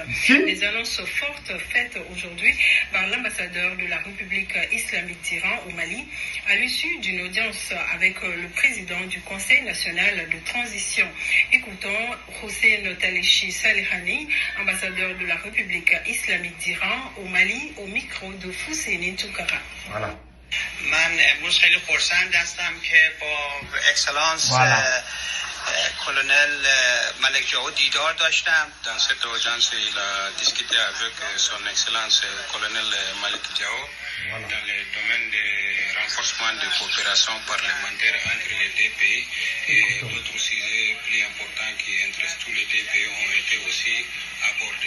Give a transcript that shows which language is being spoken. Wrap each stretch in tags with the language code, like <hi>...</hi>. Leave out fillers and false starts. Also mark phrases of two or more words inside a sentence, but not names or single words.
<fr>Les annonces fortes faites aujourd'hui par l'ambassadeur de la République islamique d'Iran au Mali à l'issue d'une audience avec le président du Conseil national de transition. Écoutons Hossein Talechi Salehani, ambassadeur de la République islamique d'Iran au Mali, au micro de Fousseini Tounkara. Voilà.</fr> <fa>من امروز خیلی خرسند هستم که با اکسلانس colonel Malek Diaw دیدار داشتم.</fa> <fr>Dans cette audience, il a discuté avec son excellence colonel Malek Diaw dans le domaine de renforcement de coopération parlementaire entre les deux pays et d'autres sujets plus importants qui intéressent tous les deux pays ont été aussi abordés.</fr>